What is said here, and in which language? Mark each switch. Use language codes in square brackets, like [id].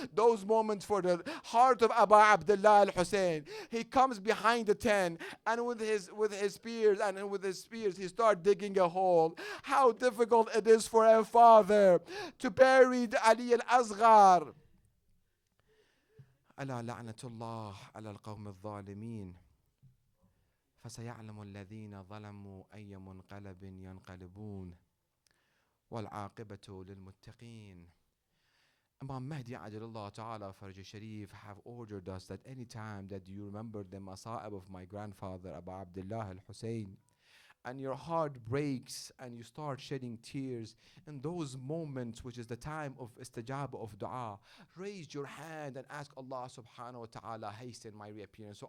[en] Those moments for the heart of Abu Abdullah al-Hussein. He comes behind the tent, and with his spears he starts digging a hole. How difficult it is for a father to bury Ali al-Asghar. [ar] ألا لعنة الله على القوم الظالمين فسيعلم الذين ظلموا أي منقلب ينقلبون والعاقبة للمتقين. [en] Imam Mahdi Ajalullah Ta'ala Faraj Sharif have ordered us that any time that you remember the masa'ib of my grandfather Abu Abdullah al-Hussein, and your heart breaks and you start shedding tears in those moments, which is the time of istajab of dua, raise your hand and ask Allah subhanahu wa ta'ala, hasten my reappearance.